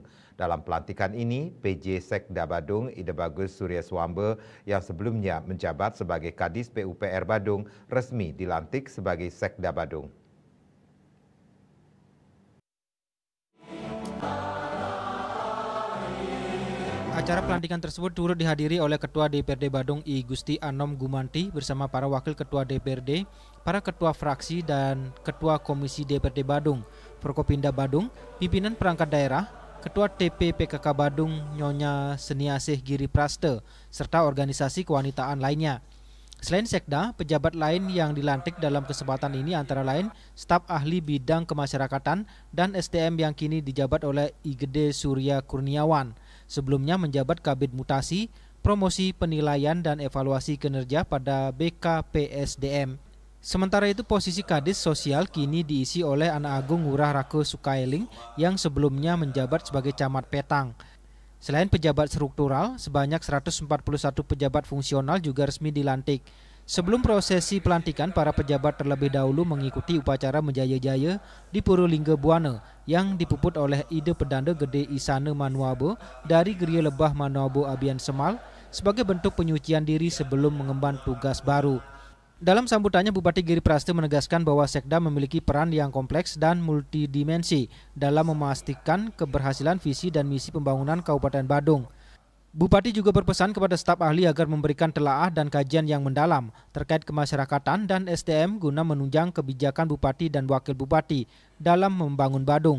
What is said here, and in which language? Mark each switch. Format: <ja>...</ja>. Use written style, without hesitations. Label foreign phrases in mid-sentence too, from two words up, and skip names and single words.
<id>Dalam pelantikan ini, PJ Sekda Badung Ide Bagus Surya Swambe yang sebelumnya menjabat sebagai Kadis PUPR Badung resmi dilantik sebagai Sekda Badung. Acara pelantikan tersebut turut dihadiri oleh Ketua DPRD Badung I Gusti Anom Gumanti bersama para wakil Ketua DPRD, para Ketua Fraksi dan Ketua Komisi DPRD Badung, Forkopimda Badung, pimpinan perangkat daerah, Ketua TP PKK Badung Nyonya Seniasih Giri Prasta, serta organisasi kewanitaan lainnya. Selain Sekda, pejabat lain yang dilantik dalam kesempatan ini antara lain staf ahli bidang kemasyarakatan dan SDM yang kini dijabat oleh Igede Surya Kurniawan. Sebelumnya menjabat Kabid Mutasi, Promosi Penilaian dan Evaluasi Kinerja pada BKPSDM. Sementara itu posisi Kadis Sosial kini diisi oleh Anak Agung Ngurah Rake Sukailing yang sebelumnya menjabat sebagai Camat Petang. Selain pejabat struktural, sebanyak 141 pejabat fungsional juga resmi dilantik. Sebelum prosesi pelantikan, para pejabat terlebih dahulu mengikuti upacara menjaya-jaya di Purulingga Buana yang dipuput oleh Ide Pedanda Gede Isana Manuabo dari Geria Lebah Manuabo Abian Semal sebagai bentuk penyucian diri sebelum mengemban tugas baru. Dalam sambutannya, Bupati Giri Prasta menegaskan bahwa Sekda memiliki peran yang kompleks dan multidimensi dalam memastikan keberhasilan visi dan misi pembangunan Kabupaten Badung. Bupati juga berpesan kepada staf ahli agar memberikan telaah dan kajian yang mendalam terkait kemasyarakatan dan SDM guna menunjang kebijakan Bupati dan Wakil Bupati dalam membangun Badung.</id>